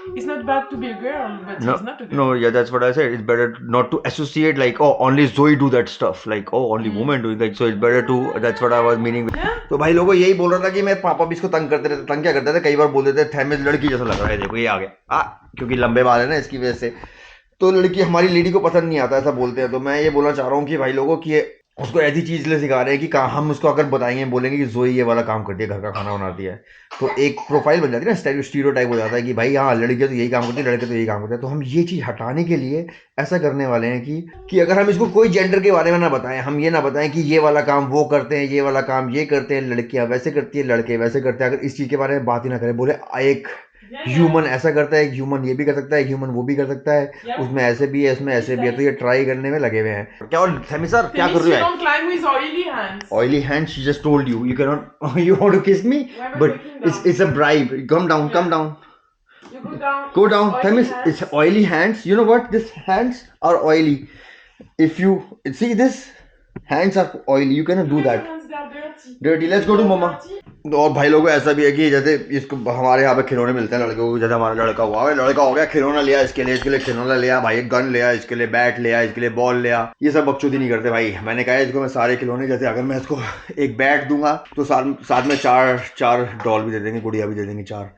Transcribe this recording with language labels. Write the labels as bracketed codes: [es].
[en] It's not bad to be a girl, but No, he's not a girl. no, yeah, that's what I said. It's better not to associate like, oh, only Zoe do that stuff, like, oh, only women do it, like, so it's better to, that's what I was meaning. [hi] तो भाई लोगों, यही बोल रहा था कि मेरे पापा भी इसको तंग करते रहते। तंग क्या करते थे, कई बार बोल देते थे थेमिस लड़की जैसा लग रहा है, देखो ये आ गया क्योंकि लंबे बाल है ना, इसकी वजह से। तो लड़की, हमारी लेडी को पसंद नहीं आता, ऐसा बोलते हैं। तो मैं ये बोलना चाह रहा हूँ कि भाई लोगों की उसको ऐसी चीज ले सिखा रहे हैं कि कहाँ हम उसको अगर बताएंगे, बोलेंगे कि जोई ये वाला काम करती है, घर का खाना बनाती है, तो एक प्रोफाइल बन जाती है ना, स्टीरियोटाइप हो जाता है कि भाई हाँ, लड़कियां तो यही काम करती है, लड़के तो यही काम करते हैं। तो हम ये चीज हटाने के लिए ऐसा करने वाले हैं कि अगर हम इसको कोई जेंडर के बारे में ना बताएं, हम ये ना बताएं कि ये वाला काम वो करते हैं, ये वाला काम ये करते हैं, लड़कियां वैसे करती है, लड़के वैसे करते हैं, अगर इस चीज के बारे में बात ही ना करें, बोले एक ह्यूमन ऐसा करता है, ह्यूमन ये भी कर सकता है, ह्यूमन वो भी कर सकता है, उसमें ऐसे भी है, इसमें ऐसे भी है, तो ये ट्राई करने में लगे हुए हैं। क्या और थेमी सर क्या कर रहे हो? [en] Don't climb with oily hands. Oily hands, she just told you. You cannot, you want to kiss me? Why am I But looking down? it's a bribe. Come down, come down. You go down. Go down. Oily Themis, hands. it's oily hands. You know what? These hands are oily. If you see this, hands are oily. You cannot do that. Hands, they are dirty, let's go to mama. [hi] और भाई लोगों ऐसा भी है कि जैसे इसको हमारे यहाँ पे खिलौने मिलते हैं लड़कों को, जैसे हमारा लड़का हुआ, लड़का हो गया, खिलौना लिया इसके लिए खिलौना लिया भाई, गन लिया इसके लिए, बैट लिया इसके लिए, बॉल लिया, ये सब बकचोदी नहीं करते भाई। मैंने कहा इसको मैं सारे खिलौने, जैसे अगर मैं इसको एक बैट दूंगा तो साथ में चार डॉल भी दे देंगे, गुड़िया भी दे देंगे 4।